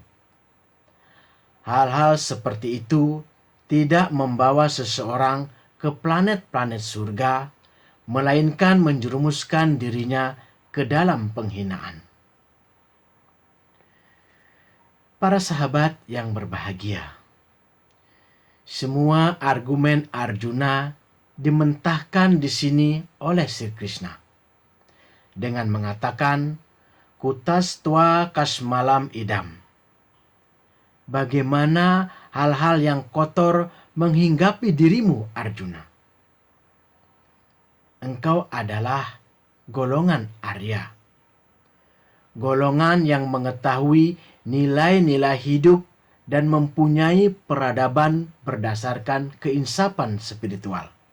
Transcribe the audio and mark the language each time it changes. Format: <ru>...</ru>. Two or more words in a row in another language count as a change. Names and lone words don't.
<id>Hal-hal seperti itu tidak membawa seseorang ke planet-planet surga, melainkan menjerumuskan dirinya ke dalam penghinaan. Para sahabat yang berbahagia, semua argumen Arjuna dimentahkan di sini oleh Sri Krishna dengan mengatakan</id> <sa>Kutastva kasmalam idam.</sa> <id>Bagaimana hal-hal yang kotor menghinggapi dirimu, Arjuna? Engkau adalah golongan Arya, golongan yang mengetahui nilai-nilai hidup dan mempunyai peradaban berdasarkan keinsapan spiritual.</id>